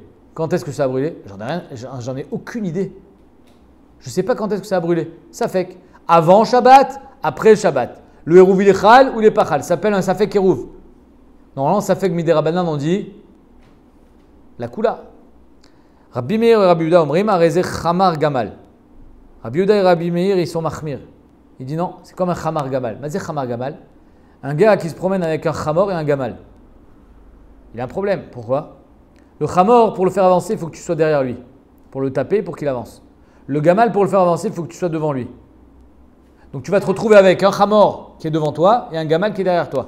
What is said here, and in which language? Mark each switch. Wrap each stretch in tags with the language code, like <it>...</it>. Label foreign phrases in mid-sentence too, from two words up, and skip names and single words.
<fr>Quand est-ce que ça a brûlé? J'en ai aucune idée. Je ne sais pas quand est-ce que ça a brûlé. Safek. Avant Shabbat, après Shabbat. Le Eruv il est chal ou il est pas chal. Ça s'appelle un</fr> <he>ספק עירוב.</he> <fr>Normalement,</fr> <he>ספק מדרבנן,</he> <fr>on dit</fr> <he>לקולא. Rabbi Meir et Rabbi Yehuda אומרים הרי זה חמר גמל.</he> <fr>Rabbi Yehuda et Rabbi Meir, ils sont machmir. Il dit non, c'est comme un</fr> <he>חמר גמל. מה זה חמר גמל.</he> <fr>Un gars qui se promène avec un chamor et un gamal. Il a un problème. Pourquoi? Le chamor, pour le faire avancer, il faut que tu sois derrière lui. Pour le taper, pour qu'il avance. Le gamal, pour le faire avancer, il faut que tu sois devant lui. Donc tu vas te retrouver avec un chamor qui est devant toi et un gamal qui est derrière toi.</fr>